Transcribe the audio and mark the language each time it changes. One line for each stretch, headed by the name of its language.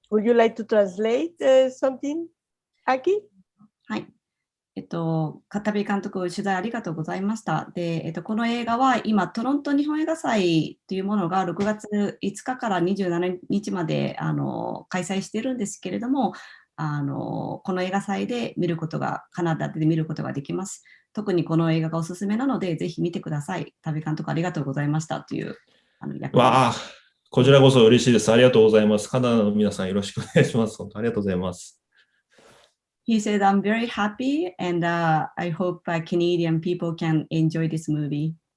English: Would you like to translate something, Aki?
Japanese: はい。片桐監督、取材ありがとうございました。で、この映画は今、トロント日本映画祭というものが6月5日から27日まで開催しているんですけれども、この映画祭でカナダで見ることができます。特にこの映画がおすすめなので、ぜひ見てください。旅監督ありがとうございましたというわあ、こちらこそ嬉しいです。ありがとうございます。カナダの皆さんよろしくお願いします。本当ありがとうございます。
English: He said, I'm very happy and I hope Canadian people can enjoy this movie.